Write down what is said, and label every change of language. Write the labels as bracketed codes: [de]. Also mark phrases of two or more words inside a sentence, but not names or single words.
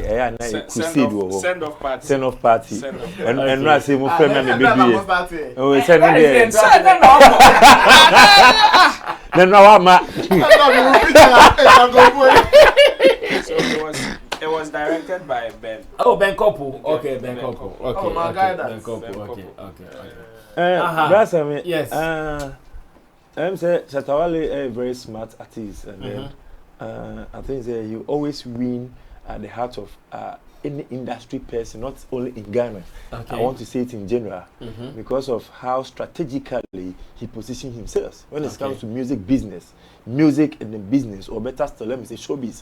[en] send off party. Send off party. And I say my friend and baby. Oh, send them. Then now I'm So it was directed by Ben. Oh, Ben Kopu. Okay, Ben Kopu. Okay. Oh, my guy. Ben Kopu. Okay. Brasa, yes. I'm say Shatta Wale a very smart artist, and then I think that you always win at the heart of any industry person, not only in Ghana. Okay. I want to say it in general because of how strategically he positioned himself when it comes to music business, music and the business, or better still, let me say showbiz.